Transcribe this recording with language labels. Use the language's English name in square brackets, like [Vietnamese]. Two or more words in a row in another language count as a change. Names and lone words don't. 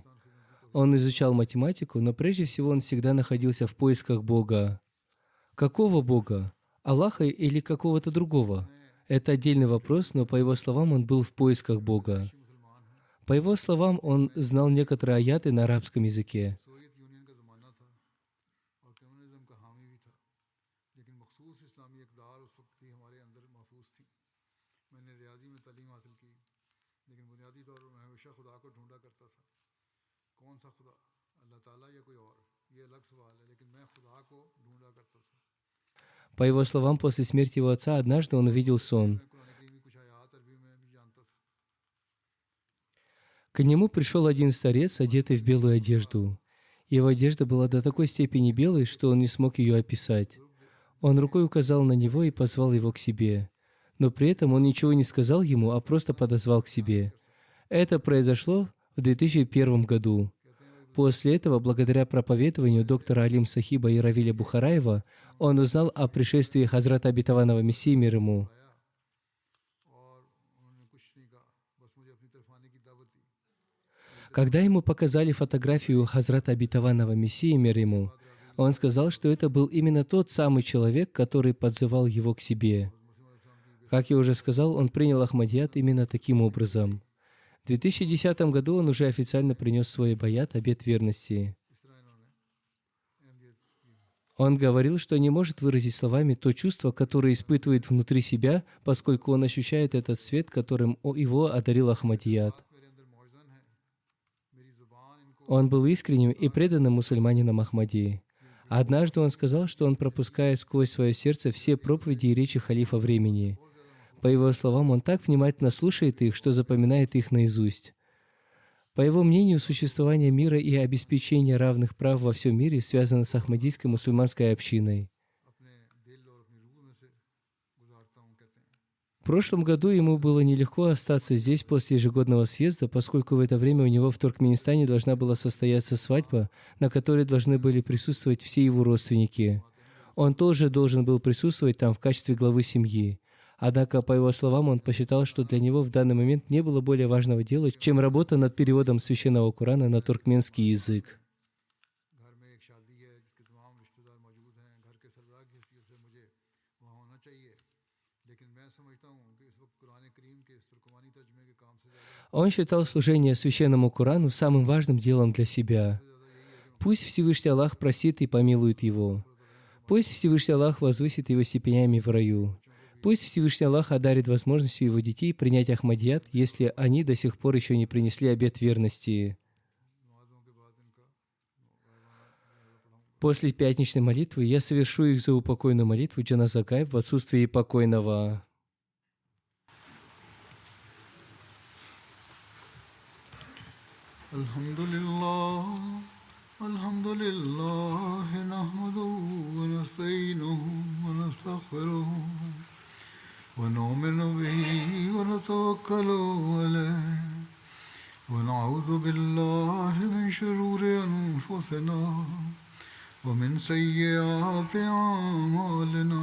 [Russian] Он изучал математику, но прежде всего он всегда находился в поисках Бога. Какого Бога? Аллаха или какого-то другого? Это отдельный вопрос, но по его словам он был в поисках Бога. По его словам, он знал некоторые аяты на арабском языке. [Urdu] سوویت یونین کا زمانہ تھا اور کمیونزم کا حامی بھی تھا، لیکن مخصوص اسلامی اقدار اس وقت بھی ہمارے اندر محفوظ تھیں. میں نے ریاضی میں تعلیم حاصل کی، لیکن بنیادی طور پر میں ہمیشہ خدا کو ڈھونڈا کرتا تھا. کون سا خدا، اللہ تعالیٰ یا کوئی اور، یہ الگ سوال ہے، لیکن میں خدا کو ڈھونڈا کرتا تھا. [Russian] По его словам, после смерти его отца однажды он увидел сон. [Urdu] میں قرآن کریم کی کچھ آیات عربی میں بھی جانتا تھا. [Russian] К нему пришел один старец, одетый в белую одежду. Его одежда была до такой степени белой, что он не смог ее описать. Он рукой указал на него и позвал его к себе. Но при этом он ничего не сказал ему, а просто подозвал к себе. Это произошло в 2001 году. После этого, благодаря проповедованию доктора Алим Сахиба и Равиля Бухараева, он узнал о пришествии Хазрата Обетованного Мессии мир ему. [Urdu] اور انہوں نے کچھ نہیں کہا، بس مجھے اپنی طرف آنے کی دعوت دی. [Russian] Когда ему показали фотографию Хазрата Обетованного Мессии мир ему, он сказал, что это был именно тот самый человек, который подзывал его к себе. Как я уже сказал, он принял Ахмадият именно таким образом. В 2010 году он уже официально принес свой баят, обет верности. [Urdu] اس طرح انہوں نے اہمیت کی. [Russian] Он говорил, что не может выразить словами то чувство, которое испытывает внутри себя, поскольку он ощущает этот свет, которым его одарил Ахмадият. [Urdu] میرے اندر موجن ہے، میری زبان ان کو [Russian] Он был искренним и преданным мусульманином Ахмади. Однажды он сказал, что он пропускает сквозь свое сердце все проповеди и речи халифа времени. По его словам, он так внимательно слушает их, что запоминает их наизусть. По его мнению, существование мира и обеспечение равных прав во всем мире связано с ахмадийской мусульманской общиной. [Urdu] اپنے دل اور اپنی روح میں سے گزارتا ہوں، کہتے ہیں. [Russian] В прошлом году ему было нелегко остаться здесь после ежегодного съезда, поскольку в это время у него в Туркменистане должна была состояться свадьба, на которой должны были присутствовать все его родственники. Он тоже должен был присутствовать там в качестве главы семьи. Однако, по его словам, он посчитал, что для него в данный момент не было более важного дела, чем работа над переводом Священного Корана на туркменский язык. [Urdu] گھر میں ایک شادی ہے جس کے تمام رشتہ دار موجود ہیں، گھر کے سربراہ کی حیثیت سے مجھے وہاں ہونا چاہیے، لیکن میں سمجھتا ہوں کہ اس وقت قرآن کریم کے اس ترکمانی ترجمے کے کام سے زیادہ [Russian] Он считал служение Священному Корану самым важным делом для себя. Пусть Всевышний Аллах просит и помилует его. Пусть Всевышний Аллах возвысит его степенями в раю. Пусть Всевышний Аллах одарит возможностью его детей принять Ахмадият, если они до сих пор еще не принесли обет верности. [Urdu] نمازوں کے بعد ان کا [Russian] После пятничной молитвы я совершу их заупокойную молитву Джаназа Гайб в отсутствии покойного. [Arabic] الحمد لله نحمده ونستعينه ونستغفره ونؤمن به ونتوكل عليه ونعوذ بالله من شرور أنفسنا ومن سيئات أعمالنا